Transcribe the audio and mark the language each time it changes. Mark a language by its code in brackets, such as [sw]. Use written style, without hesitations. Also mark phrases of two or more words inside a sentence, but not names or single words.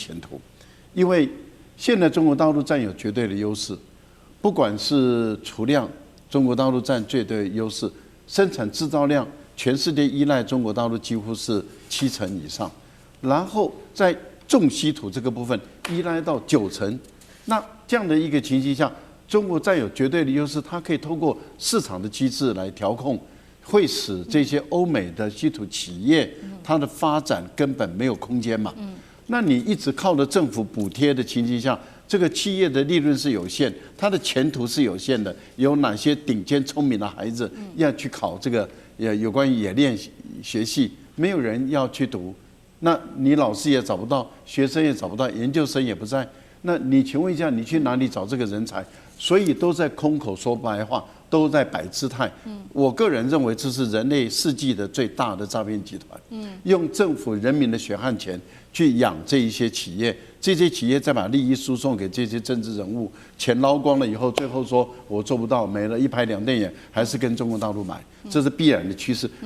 [zh] 前途，因為現在中國大陸佔有絕對的優勢，不管是儲量，中國大陸佔絕對優勢，生產製造量，全世界依賴中國大陸幾乎是70%以上，然後在重稀土這個部分依賴到90%，那這樣的一個情形下，中國佔有絕對的優勢，它可以透過市場的機制來調控，會使這些歐美的稀土企業它的發展根本沒有空間嘛。那你一直靠着政府補貼的情形下，這個企業的利潤是有限，它的前途是有限的。有哪些頂尖聰明的孩子要去考這個有關於冶煉學系，沒有人要去讀，那你老師也找不到，學生也找不到，研究生也不在，那你請問一下，你去哪裡找這個人才？所以都在空口說白話，都在擺姿態。我個人認為這是人類世紀的最大的詐騙集團。用政府人民的血汗錢去養這一些企業，這些企業再把利益輸送給這些政治人物，錢撈光了以後，最後說我做不到，沒了，一拍兩瞪眼，還是跟中國大陸買，這是必然的趨勢。